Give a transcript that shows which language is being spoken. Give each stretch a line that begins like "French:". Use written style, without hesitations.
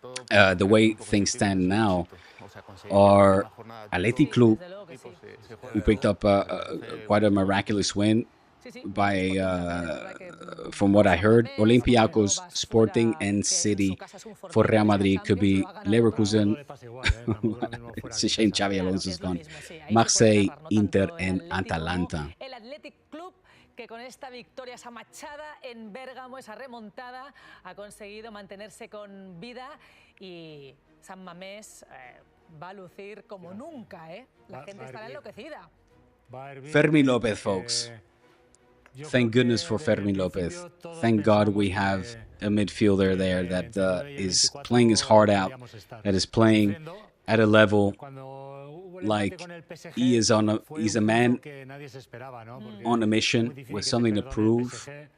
English: The way things stand now are Athletic Club, who picked up quite a miraculous win by, from what I heard, Olympiacos, Sporting, and City. For Real Madrid could be Leverkusen. It's a shame Xavi Alonso's gone. Marseille, Inter, and Atalanta.
Spanish: Que con esta victoria, esa machada en Bérgamo, esa remontada, ha conseguido mantenerse con vida y San Mamés va a lucir como nunca, ¿eh? La gente estará enloquecida.
English: Fermin Lopez, folks. Thank goodness for Fermin Lopez. Thank God we have a midfielder there that is playing his heart out, that is playing at a level like he's a man on a mission with something to prove.